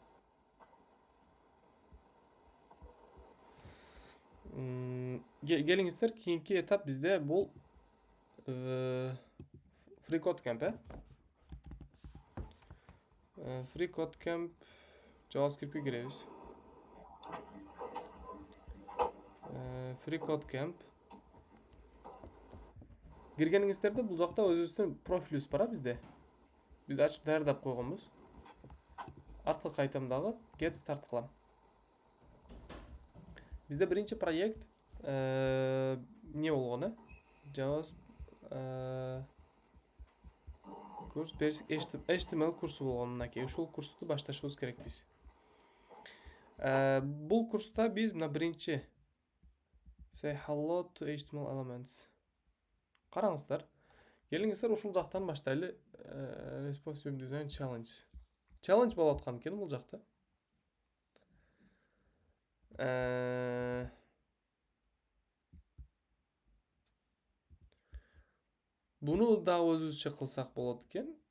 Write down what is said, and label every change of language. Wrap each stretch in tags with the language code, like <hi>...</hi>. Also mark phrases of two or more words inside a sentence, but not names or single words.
<ky>Келиңиздер, кийинки этап бизде бул FreeCodeCamp, FreeCodeCamp</ky> <tr>JavaScript'e gireriz.</tr> <ky>FreeCodeCamp. Киргениңиздерде бул жакта өзүбүздүн профилибиз бар бизде. Биз ачып даярдап койгонбуз. Артка кайтам дагы,</ky> <en>get start</en> <ky>кылам. Бизде биринчи проект эмне болгон, курс HTML курсу болгон. Мынакей, ушул курсту башташыбыз керек биз. Бул курста биз мына биринчи</ky> <en>say hello to HTML elements.</en> <ky>Караңыздар. Келиңиздер, ушул жактан баштайлы.</ky> <en>Responsive design challenge.</en> <ky>Challenge болуп аткан экен бул жакта. Буну да өзүбүзчө кылсак болот экен.</ky>